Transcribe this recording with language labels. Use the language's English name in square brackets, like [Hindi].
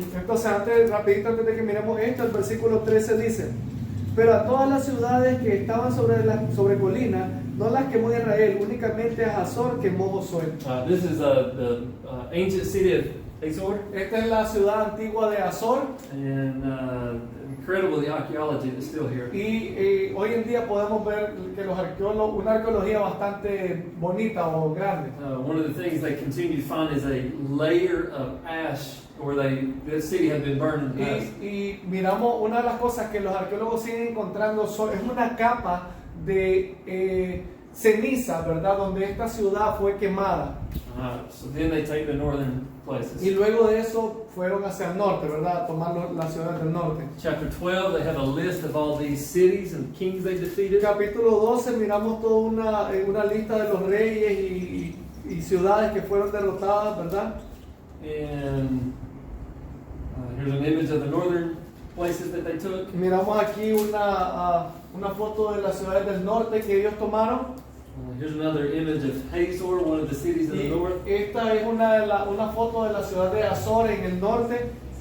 [Spanish] Entonces, rapidito antes de que miremos esto, el versículo 13 dice, pero a todas las ciudades que estaban sobre colina, no las quemó Israel, únicamente a Hazor quemó Josué. [English] This is the ancient city of Hazor, [Spanish] Esta es la ciudad antigua de Hazor, [English] and incredible the archaeology that's still here. [Spanish] y hoy en día podemos ver que los arqueólogos, una arqueología bastante bonita o grande. [English] One of the things they continue to find is a layer of ash where the city had been burned in the past. [Spanish] Y miramos, una de las cosas que los arqueólogos siguen encontrando es una capa de ceniza, ¿verdad? Donde esta ciudad fue quemada. [English] So then they take the northern places. [Spanish] Y luego de eso fueron hacia el norte, ¿verdad? A tomar las ciudades del norte. [English] Chapter 12, they have a list of all these cities and kings they defeated. [Spanish] Capítulo 12 miramos toda una lista de los reyes y ciudades que fueron derrotadas, ¿verdad? [English] And here's an image of the northern places that they took. [Spanish] Miramos aquí una foto de las ciudades del norte que ellos tomaron. [English] Here's another image of Hazor, one of the cities in the [Spanish] Y [English] north. [Spanish] esta es una foto de la ciudad de Azor en el norte.